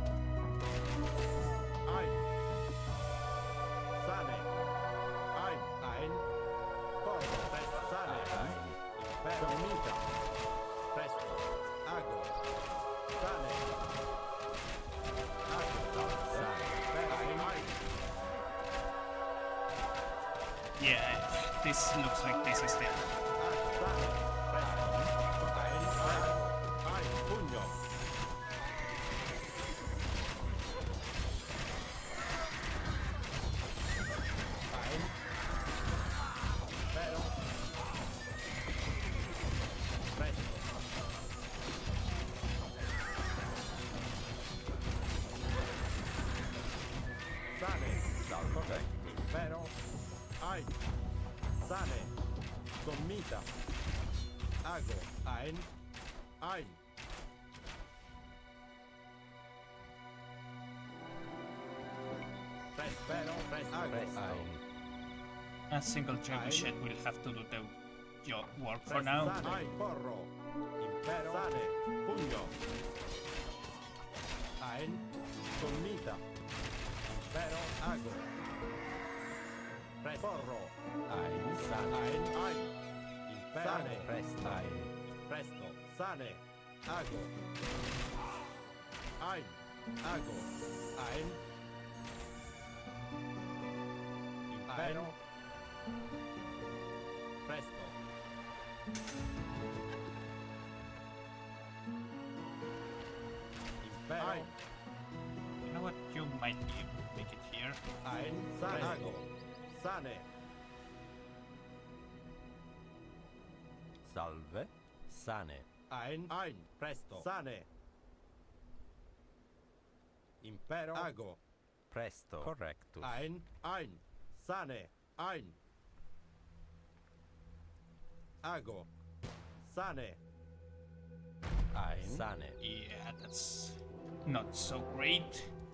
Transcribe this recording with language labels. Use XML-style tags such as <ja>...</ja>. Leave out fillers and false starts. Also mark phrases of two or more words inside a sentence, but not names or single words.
<en>Ein. Sane. Ein. Porto. Presto. Sane. Ein. Impero. Dormita. Presto. Ago. Sane. Ago. Sane. Ein. Yeah, this looks like this is the... Sane. Presto. Ein. Pugno. Ein. Impero. Presto. Sane. Correct. Impero. Ein. Sane. Dormita. Ago. Ein. Ein. Prespero. Presto. Ein. A single trebuchet will have to do the job work for now. Sane. Porro. Impero. Sane. Pugno. Ein. Dormita. Impero. Ago. Presto. Porro. Ein. Sane. Ein. Impero. Sane. Presto. Ein. Presto. Sane. Ago. Ein. Ago. Ein. Impero. Presto. Impero. You know what? You might be able to make it here. Ein. Sane. Ago. Sane. Salve. Sane. Ein. Presto. Sane. Impero. Ago. Presto. Correctus. Ein. Sane. Ein. Ago. Sane. Ein. Sane. Yeah, that's not so great.</en>